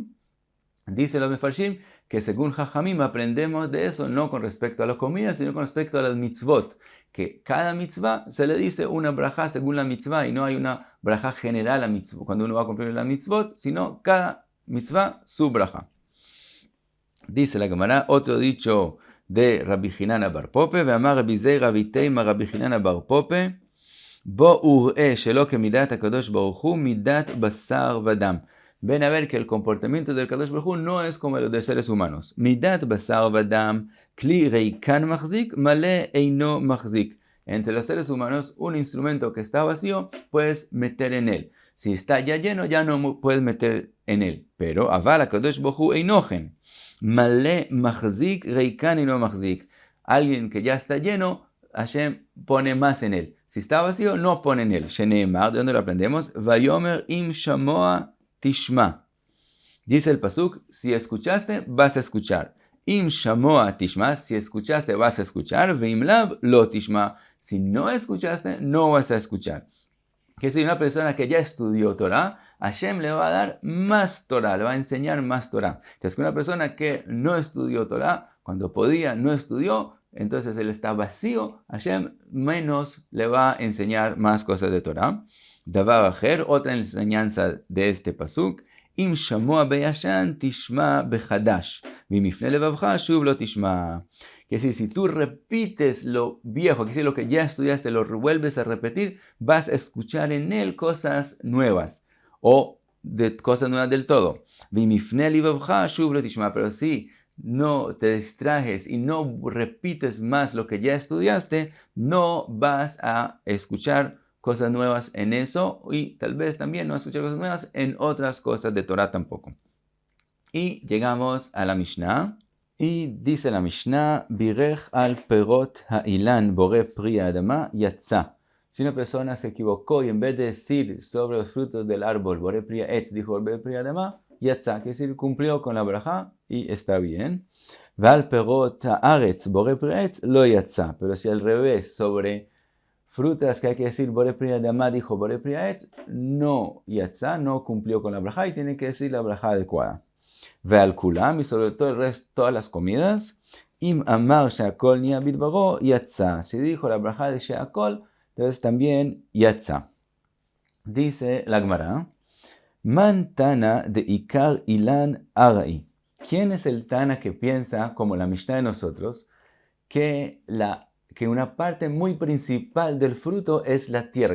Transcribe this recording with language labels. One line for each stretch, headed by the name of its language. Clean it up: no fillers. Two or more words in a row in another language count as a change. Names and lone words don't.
Spanish: Dice los Mefarshim que según Jajamim aprendemos de eso no con respecto a las comidas, sino con respecto a las mitzvot. Que cada mitzvah se le dice una braja según la mitzvah y no hay una braja general a mitzvot cuando uno va a cumplir la mitzvot, sino cada mitzvah su braja. Dice la Gemara, otro dicho de Rabbi Hinana bar Pope,
Hebrew: ואמר רבי זירא ואיתימא רבי חיננא בר פפא בואו וראו שלא que מדת הקדוש ברוך הוא מדת בשר ודם.
Spanish: Ven a ver que el comportamiento del
Hebrew: קדוש ברוך הוא
Spanish: no es como el de seres humanos.
Hebrew: מדת בשר ודם כלי ריקן מחזיק מלא אינו מחזיק.
Spanish: Entre los seres humanos, un instrumento que está vacío, puedes meter en él. Si está ya lleno, ya no puedes meter en él.
Hebrew: Pero אבל הקדוש ברוך הוא אינו כן מלא מחזיק ריקן אינו מחזיק.
Spanish: Alguien que ya está lleno, Hashem pone más en él. Si está vacío, no pone en él. Sheneemar, ¿de dónde lo aprendemos?
Hebrew: ויאמר אם שמוע תשמע.
Spanish: Dice el pasuk, si escuchaste, vas a escuchar.
Hebrew: אם שמוע תשמע,
Spanish: si escuchaste, vas a escuchar.
Hebrew: ואם לאו לא תשמע,
Spanish: si no escuchaste, no vas a escuchar. Que si una persona que ya estudió Torah, Hashem le va a dar más Torah, le va a enseñar más Torah. Entonces, que una persona que no estudió Torah, cuando podía, no estudió, entonces él está vacío, Hashem menos le va a enseñar más cosas de Torah.
Hebrew: דבר אחר,
Spanish: otra enseñanza de este pasuk,
Hebrew: אם שמוע בישן תשמע בחדש ואם יפנה לבבך שוב לא תשמע.
Spanish: Que decir, si tú repites lo viejo, que decir, lo que ya estudiaste, lo vuelves a repetir, vas a escuchar en él cosas nuevas, o de cosas nuevas del todo.
Hebrew: ואם יפנה לבבך שוב לא תשמע,
Spanish: pero si no te distrajes y no repites más lo que ya estudiaste, no vas a escuchar cosas nuevas en eso y tal vez también no escuchar cosas nuevas en otras cosas de Torah tampoco. Y llegamos a la Mishnah y dice la Mishnah,
Hebrew: בירך על פירות האילן בורא פרי האדמה יצא.
Spanish: Si una persona se equivocó y en vez de decir sobre los frutos del árbol
Hebrew: בורא פרי עץ,
Spanish: dijo
Hebrew: בורא פרי אדמה יצא,
Spanish: que decir cumplió con la braja y está bien.
Hebrew: ועל פירות הארץ בורא פרי עץ לא יצא.
Spanish: Pero si al revés sobre frutas que hay que decir
Hebrew: בורא פרי אדמה
Spanish: dijo
Hebrew: בורא פרי עץ,
Spanish: no yatza, no cumplió con la braja y tiene que decir la braja adecuada.
Hebrew: ועל כולם
Spanish: y sobre todo el resto, todas las comidas.
Hebrew: אם אמר שהכל נהיה בדברו יצא.
Spanish: Si dijo la braja de sheakol, entonces también yatza. Dice la Gemara,
Aramaic: מאן תנא דעיקר אילן ארעא.
Spanish: ¿Quién es el Tana que piensa, como la Mishnah de nosotros, que una parte muy principal del fruto es la tierra?